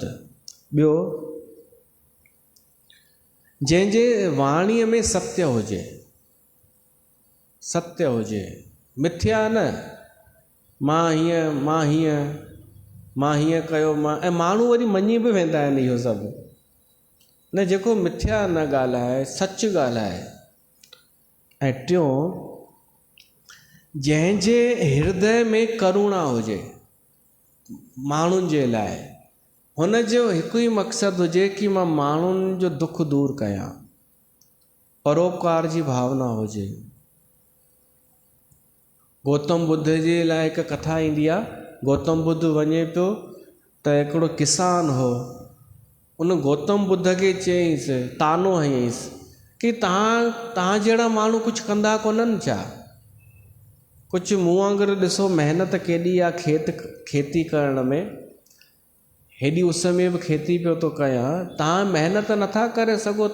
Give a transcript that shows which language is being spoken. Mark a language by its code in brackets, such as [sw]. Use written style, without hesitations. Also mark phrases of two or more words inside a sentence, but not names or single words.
[sd] ॿियो, जंहिंजे वाणीअ में सत्य हुजे, सत्य हुजे, मिथ्या न, मां हीअं कयो, ऐं माण्हू वरी मञी बि वेंदा आहिनि इहो सभु। न, जेको मिथ्या न ॻाल्हाए, सच ॻाल्हाए। ऐं टियों, जंहिंजे हृदय में करुणा हुजे माण्हुनि जे लाइ, हुन जो हिकु ई मक़सदु हुजे कि मां माण्हुनि जो दुख दूर कयां, परोपकार जी भावना हुजे। गौतम बुद्ध जे लाइ हिकु कथा ईंदी आहे। गौतम बुद्ध वञे पियो त हिकिड़ो किसान हो, उन गौतम बुद्ध खे चयईंसि, तानो हयईंसि कि तव्हां जहिड़ा माण्हू कुझु कंदा कोन्हनि छा? कुझु मूं वांगुरु ॾिसो महिनत केॾी आहे खेती करण में, हेॾी उस में बि खेती पियो थो कयां, तव्हां महिनत नथा करे सघो?